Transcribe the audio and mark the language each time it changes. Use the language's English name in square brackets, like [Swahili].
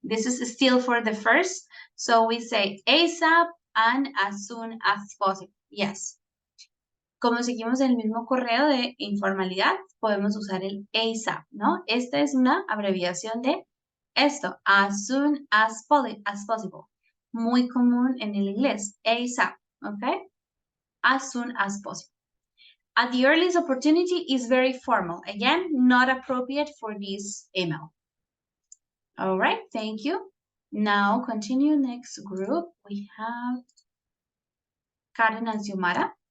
[English] This is still for the first. So we say ASAP and as soon as possible. Yes. [Spanish] Como seguimos el mismo correo de informalidad, podemos usar el ASAP, ¿no? Esta es una abreviación de esto, [English] as soon as possible. [Spanish] Muy común en el inglés, ASAP, ¿ok? [English] As soon as possible. At the earliest opportunity is very formal. Again, not appropriate for this email. All right, thank you. Now continue next group. We have Karen and Xiomara.